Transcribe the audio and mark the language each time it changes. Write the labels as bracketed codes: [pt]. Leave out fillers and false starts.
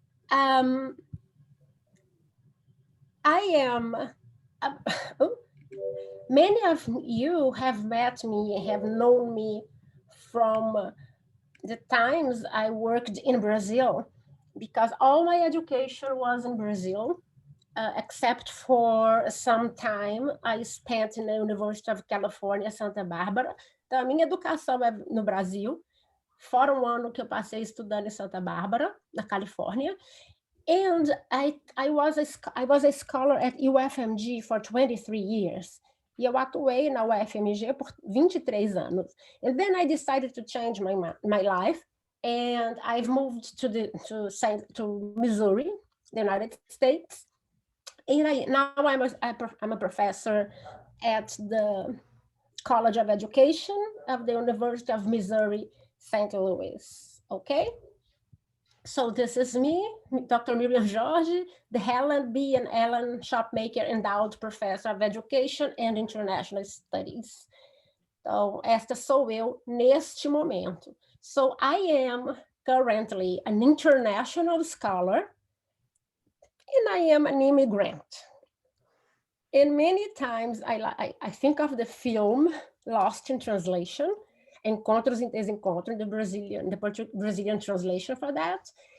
[en] I am, many of you have met me, have known me from the times I worked in Brazil, because all my education was in Brazil, except for some time I spent in the University of California, Santa Bárbara. [pt] Então, a minha educação é no Brasil, fora um ano que eu passei estudando em Santa Bárbara, na Califórnia. [en] And I was a scholar at UFMG for 23 years. [pt] E eu atuei na UFMG por 23 anos. [en] And then I decided to change my life, and I've moved to Missouri, the United States. And now I'm a professor at the College of Education of the University of Missouri, St. Louis. Okay? So this is me, Dr. Miriam Jorge, the Helen B. and Ellen Shopmaker Endowed Professor of Education and International Studies. [pt] Então, esta sou eu neste momento. [en] So I am currently an international scholar, and I am an immigrant. And many times I think of the film Lost in Translation, Encontros em Desencontro, the Brazilian translation for that.